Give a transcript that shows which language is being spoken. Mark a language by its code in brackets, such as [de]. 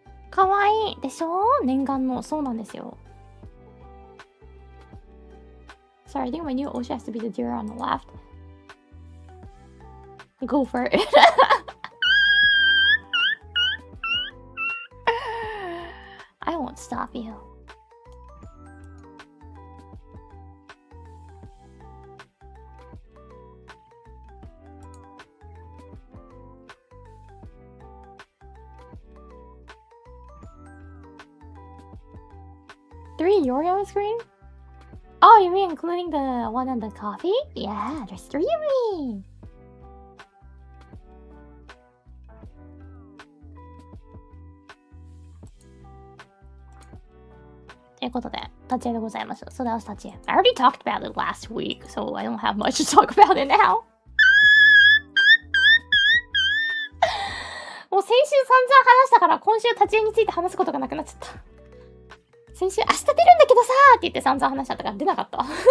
[ja] かわいいでしょ？念願の、そうなんですよ。 [en] Sorry, I think my new Osha has to be the deer on the left. Go for it. I won't stop you. 3 Yuri on the screen? Oh, you mean including the one on the coffee? Yeah, there's 3 of me! [ja] ということで、立ち絵でございます。 [en] So that was 立ち絵。 I already talked about it last week, so I don't have much to talk about it now. [ja] もう先週散々話したから、今週立ち絵について話すことがなくなっちゃった。先週、明日出るんだけどさーって言って散々話しちゃったから出なかった。